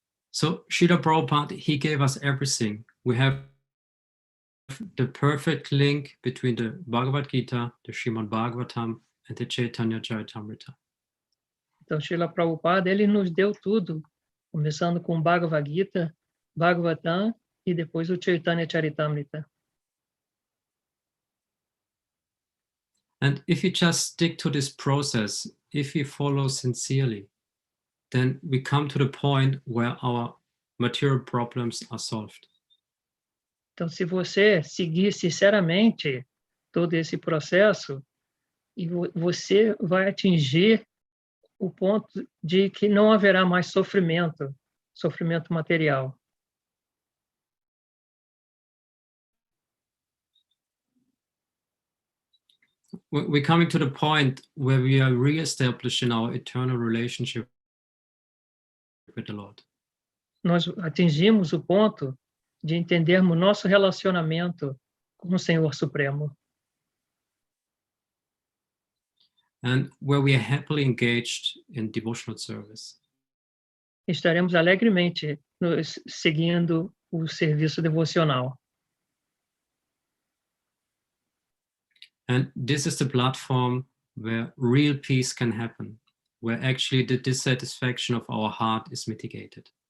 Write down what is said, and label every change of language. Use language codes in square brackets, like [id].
[en] So, Srila Prabhupada, he gave us everything. We have the perfect link between the Bhagavad Gita, the Srimad Bhagavatam, and the Chaitanya Charitamrita. [pt] Então, Srila Prabhupada, ele nos deu tudo, começando com Bhagavad Gita, Bhagavatam e depois o Chaitanya Charitamrita. [en] And if you just stick to this process, if you follow sincerely, then we come to the point where our material problems are solved. [pt] Então, se você seguir sinceramente todo esse processo, você vai atingir o ponto de que não haverá mais sofrimento material. [en] We're coming to the point where we are re-establishing our eternal relationship with the Lord. [pt] Nós atingimos o ponto de entendermos nosso relacionamento com o Senhor Supremo. [en] And where we are happily engaged in devotional service. [pt] Estaremos alegremente seguindo o serviço devocional. [en] And this is the platform where real peace can happen, where actually the dissatisfaction of our heart is mitigated.